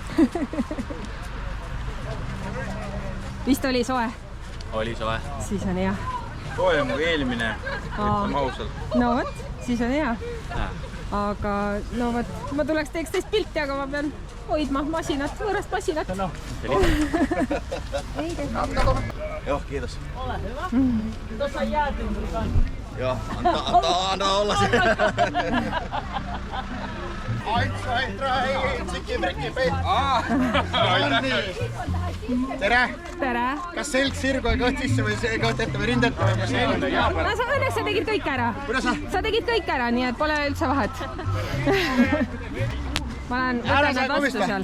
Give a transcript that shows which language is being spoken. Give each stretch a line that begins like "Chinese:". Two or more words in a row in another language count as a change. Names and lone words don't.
Estonian: Vist oli soe? Oli soe. Siis on hea. Soojem kui eelmine, ütleme ausalt. No võt, siis on hea. Aga no võt, ma tuleks teeks teist pilti, aga ma pean hoidma masinat, võõrast masinat.
Finnish: Joo, kiitos. Ole hyvä. Tuossa jäätymys on. Joo, anna olla se.
Estonian: Tere! Tere! Kas selg sirgu ja kõht sisse või see kõht ette või rindete või mis see on? Õnneks sa tegid kõik ära. Kuidas sa? Sa tegid kõik ära, nii et pole üldse vahet. Ma olen võtan nad vastu seal.